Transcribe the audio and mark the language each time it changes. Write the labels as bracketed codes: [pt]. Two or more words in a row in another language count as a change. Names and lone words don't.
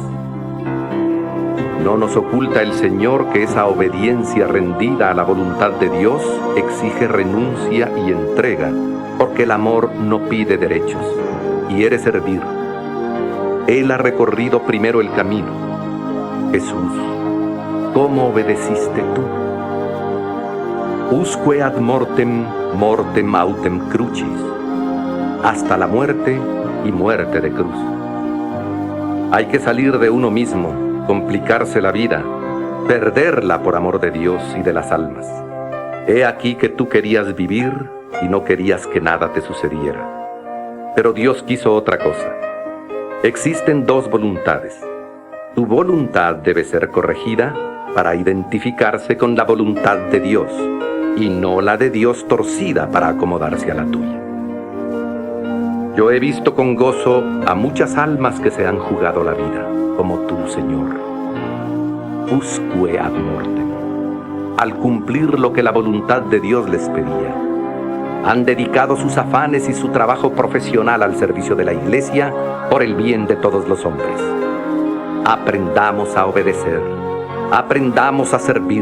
[es] No nos oculta el Señor que esa obediencia rendida a la voluntad de Dios exige renuncia y entrega, porque el amor no pide derechos, quiere servir. Él ha recorrido primero el camino. Jesús, ¿cómo obedeciste tú? [la] Usque ad mortem, mortem autem crucis, [es] hasta la muerte y muerte de cruz. Hay que salir de uno mismo, complicarse la vida, perderla por amor de Dios y de las almas. He aquí que tú querías vivir y no querías que nada te sucediera. Pero Dios quiso otra cosa. Existen dos voluntades. Tu voluntad debe ser corregida para identificarse con la voluntad de Dios, y no la de Dios torcida para acomodarse a la tuya. Yo he visto con gozo a muchas almas que se han jugado la vida, como tú, Señor. [la] Usque ad mortem. [es] Al cumplir lo que la voluntad de Dios les pedía, han dedicado sus afanes y su trabajo profesional al servicio de la Iglesia por el bien de todos los hombres. Aprendamos a obedecer, aprendamos a servir.